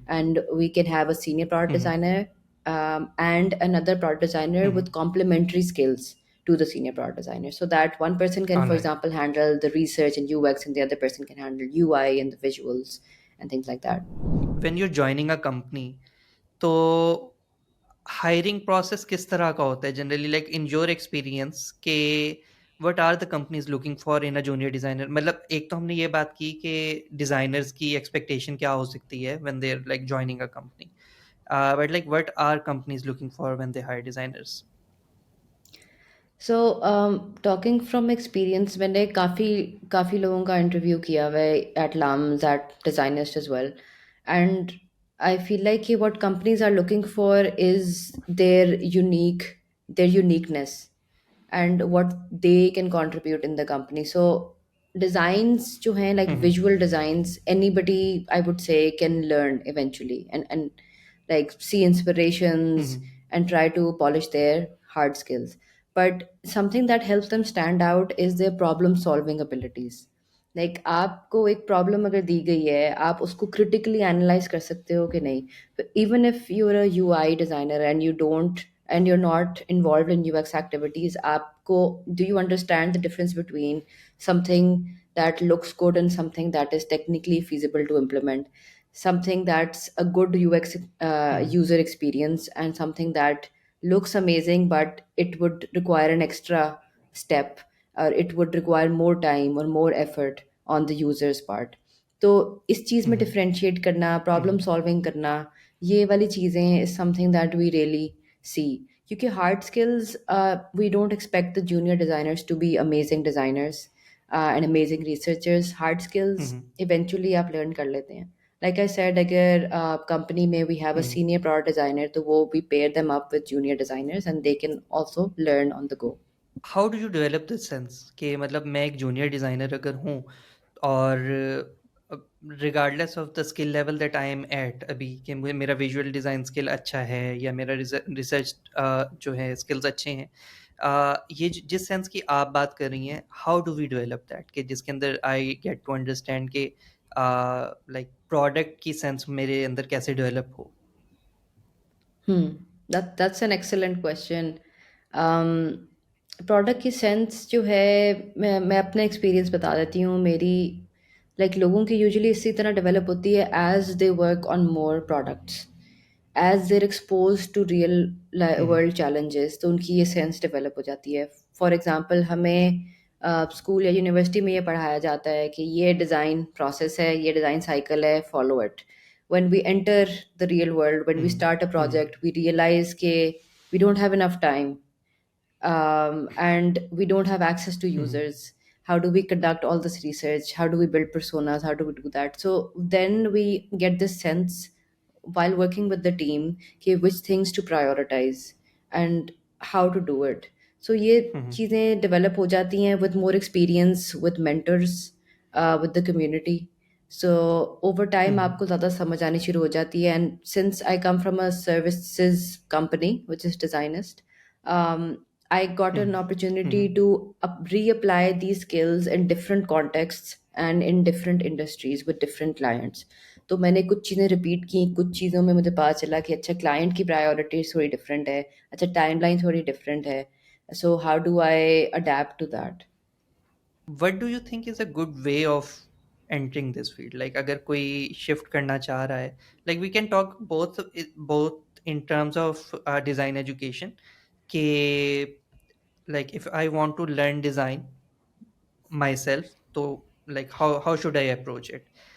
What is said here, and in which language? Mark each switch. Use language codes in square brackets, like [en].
[en] And we can have a senior product Hmm. designer, and another product designer Hmm. with complementary skills to the senior product designer, so that one person can, All for right. example, handle the research and UX, and the other person can handle UI and the visuals and things like that. When you're joining a company, [hi] तो hiring process किस तरह का होता है generally, [en] Like in your experience के what are the companies looking for in a junior designer? [hi] मतलब एक तो हमने ये बात की कि डिजाइनर्स की एक्सपेक्टेशन क्या हो सकती है [en] When they are like joining a company, but like what are companies looking for when they hire designers? So, talking from experience, [hi] मैंने काफ़ी लोगों का इंटरव्यू किया हुआ है [en] at LAMS, at Designers as well, and I feel like what companies are looking for is their uniqueness and what they can contribute in the company. So designs [hi] जो हैं, [en] like hmm. visual designs, anybody I would say can learn eventually, and like see inspirations hmm. and try to polish their hard skills. But something that helps them stand out is their problem solving abilities. [hi] Like आपको एक problem अगर दी गई है, आप उसको critically analyze कर सकते हो कि नहीं. [en] But even if you're a UI designer and you're not involved in UX activities, [hi] आपको [en] do you understand the difference between something that looks good and something that is technically feasible to implement, something that's a good UX hmm. user experience, and something that looks amazing but it would require an extra step, or it would require more time or more effort on the user's part. [hi] तो इस चीज़ में हम्म. Differentiate करना, problem हम्म. Solving करना, ये वाली चीज़ें [en] Is something that we really see. [hi] क्योंकि [en] Hard skills, we don't expect the junior designers to be amazing designers and amazing researchers. Hard skills hmm. [hi] Eventually आप लर्न कर लेते हैं. [en] Like I said, [hi] अगर कंपनी में [en] we have a hmm. senior product designer, [hi] तो वो [en] we pair them up with junior designers and they can also learn on the go. How do you develop this sense [hi] कि मतलब मैं एक junior designer अगर हूँ और [en] regardless of the skill level that I am at [hi] अभी, कि मेरा विजुअल डिज़ाइन स्किल अच्छा है या मेरा रिसर्च जो है स्किल्स अच्छे हैं, ये जिस सेंस की आप बात कर रही हैं, [en] how do we develop that, [hi] कि जिसके अंदर [en] I get to understand [hi] कि लाइक प्रोडक्ट की सेंस मेरे अंदर कैसे डेवलप हो. [en] Hmm, that's an excellent question. [hi] Product की सेंस जो है, मैं अपना एक्सपीरियंस बता देती हूँ मेरी। लोगों की यूजुअली इसी तरह डेवलप होती है [en] As they work on more products, as they're expose to real hmm. [hi] World challenges, तो उनकी ये सेंस डेवलप हो जाती है। [en] for example [hi] हमें स्कूल या यूनिवर्सिटी में ये पढ़ाया जाता है कि ये डिज़ाइन प्रोसेस है, ये डिज़ाइन साइकिल है, [en] Follow it. when we enter the real world, when we hmm. start a hmm. project, we realize that we don't have enough time, and we don't have access to hmm. users. How do we conduct all this research? How do we build personas? How do we do that? So then we get this sense while working with the team, okay, which things to prioritize and how to do it. [hi] So ये हम्म. चीज़ें develop हो जाती हैं [en] with more experience, with mentors, with the community. So over time hmm. [hi] आपको ज़्यादा समझ आनी शुरू हो जाती है, [en] and since I come from a services company which is Designist, I got an hmm. opportunity hmm. to reapply these skills in different contexts and in different industries with different clients. [hi] तो मैंने कुछ चीज़ें repeat की, कुछ चीज़ों में मुझे पता चला कि अच्छा क्लाइंट की प्रायोरिटीज थोड़ी डिफरेंट है, अच्छा टाइमलाइन थोड़ी डिफरेंट है, [en] So how do I adapt to that. What do you think is a good way of entering this field? Like [hi] अगर कोई shift करना चाह रहा है, [en] like we can talk both in terms of design education, कि like if I want to learn design myself, तो like how should I approach it?